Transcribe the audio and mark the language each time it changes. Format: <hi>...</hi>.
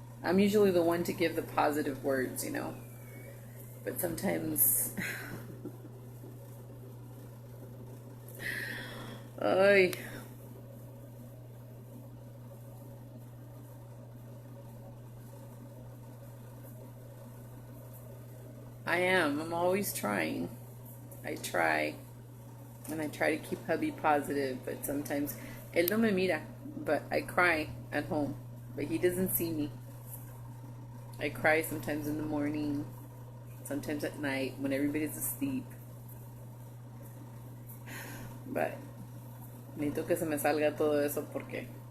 <en>I'm usually the one to give the positive words, you know, but sometimes I am. I'm always trying. I try. And I try to keep hubby positive. But sometimes,</en> <es>él no me mira.</es> <en>But I cry at home. But he doesn't see me. I cry sometimes in the morning. Sometimes at night when everybody's asleep. But</en> <es>necesito que se me salga todo eso porque...</es>